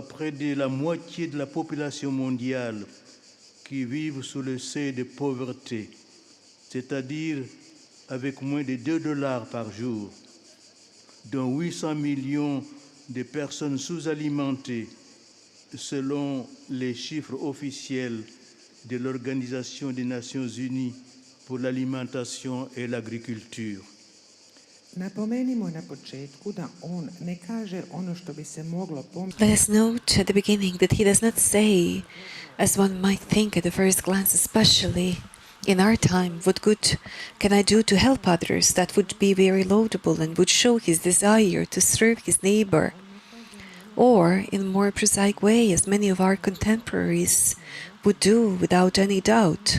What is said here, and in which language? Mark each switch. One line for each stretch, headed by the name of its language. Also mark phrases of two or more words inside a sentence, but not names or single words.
French: près de la moitié de la population mondiale, qui vivent sous le seuil de pauvreté, c'est-à-dire avec moins de $2 par jour, dont 800 millions de personnes sous-alimentées, selon les chiffres officiels de l'Organisation des Nations Unies pour l'alimentation et l'agriculture.
Serbian: Napomenimo na početku da on ne kaže ono što bi se moglo
English: Let us note at the beginning that he does not say, as one might think at the first glance, especially in our time, what good can I do to help others? That would be very laudable and would show his desire to serve his neighbor. Or, in a more prosaic way, as many of our contemporaries would do without any doubt.